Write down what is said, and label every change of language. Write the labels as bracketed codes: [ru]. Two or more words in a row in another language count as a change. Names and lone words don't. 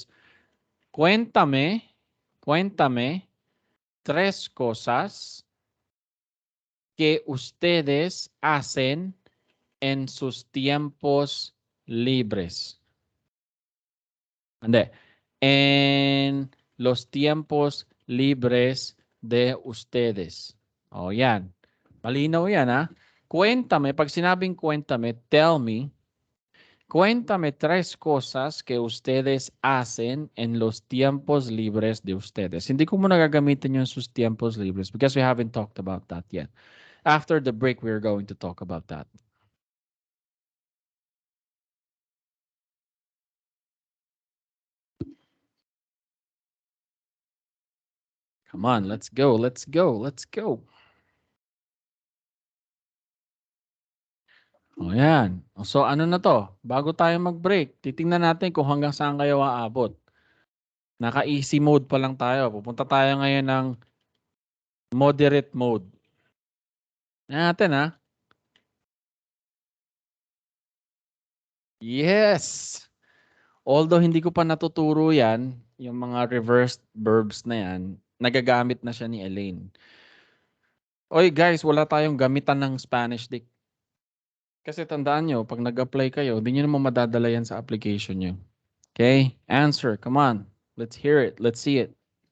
[es] Cuéntame tres cosas que ustedes hacen en sus tiempos libres. Ande. En los tiempos libres de ustedes. [tl] O yan. Malinaw yan ha. Cuéntame, pag sinabing cuéntame, [en] tell me. [tl] Cuéntame tres cosas que ustedes hacen en los tiempos libres de ustedes. Hindi ko muna gagamitin yung [es] sus tiempos libres [en] because we haven't talked about that yet. After the break, we're going to talk about that. Come on, let's go, let's go, let's go. [tl] O yan. So ano na to? Bago tayo mag-break, titingnan natin kung hanggang saan kayo aabot. Naka- [en] easy mode [tl] pa lang tayo. Pupunta tayo ngayon ng [en] moderate mode. [tl] Natin ha. Yes! Although hindi ko pa natuturo yan, yung mga reversed verbs na yan, nagagamit na siya ni Elaine. Oy guys, wala tayong gamitan ng [en] Spanish Dick. [tl] Kasi tandaan nyo, pag nag-apply kayo, hindi nyo naman madadala yan sa application nyo. [en] Okay? Answer. Come on. Let's hear it. Let's see it.